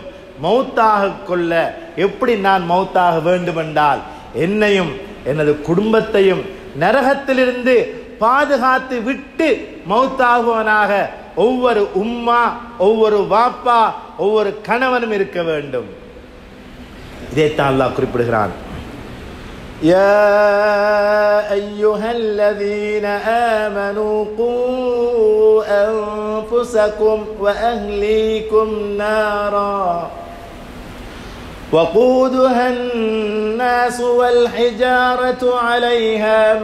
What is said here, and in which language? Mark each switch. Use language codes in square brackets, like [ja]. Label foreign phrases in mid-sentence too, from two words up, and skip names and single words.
[ta] மௌத்தாக கொள்ள எப்படி நான் மௌத்தாக வேண்டும் என்றால், என்னையும் எனது குடும்பத்தையும் நரகத்திலிருந்து பாதுகாத்து விட்டு மௌத்தாகுவனாக ஒவ்வொரு உம்மா, ஒவ்வொரு வாப்பா, ஒவ்வொரு கணவனும் இருக்க வேண்டும். இதைத்தான் அல்லாஹ் குறிப்பிடுகிறான். [ar] يا أيها الذين آمنوا قوا أنفسكم وأهليكم نارا وقودها الناس والحجارة عليها